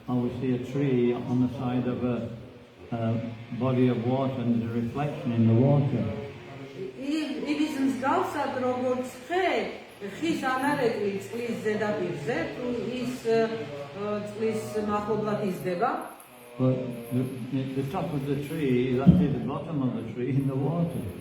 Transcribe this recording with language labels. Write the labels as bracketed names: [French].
[English] And we see a tree on the side of a body of water and there's a reflection in the water. [Georgian] ის მსგავსად როგორც ხე ხის ანარეკლი წყლის ზედაპირზე თუ ის წყლის მახლობლად იზრდება. [English] But the top of the tree is actually the bottom of the tree in the water.